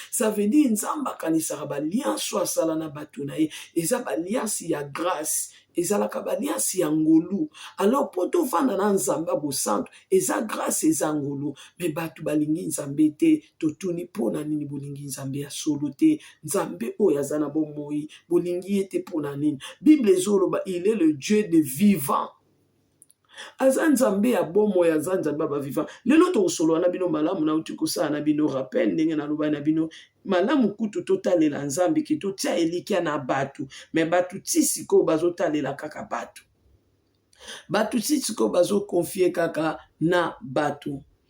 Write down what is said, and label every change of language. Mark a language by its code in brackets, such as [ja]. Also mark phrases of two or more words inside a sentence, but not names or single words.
[fr] Ça veut dire, [ln] Nzambe akanisaka baliance oyo asala na bato na ye, eza baliance ya grâce, ezalaka baliance ya ngolu. Alors, po tovanda na Nzambe ya bosantu, eza grâce, eza ngolu. Me bato balingi Nzambe te, totuni, "Mpo na nini bolingi Nzambe ya solo te?" Nzambe oyo aza na bomoi, bolingi ye te mpo na nini? Bible ezoloba, [fr] "Il est le Dieu des vivants." [ln] Aza Nzambe ya bomoi, aza Nzambe ya bavivant. Lelo tokosolola na bino malamu, nauti kosala na bino rappel, ndenge naloba na bino, malamu kutu totalela Nzambe, ke totia elikya na bato. Me bato ti sikoyo bazotalela kaka bato. Bato ti sikoyo bazokonfie kaka na bato.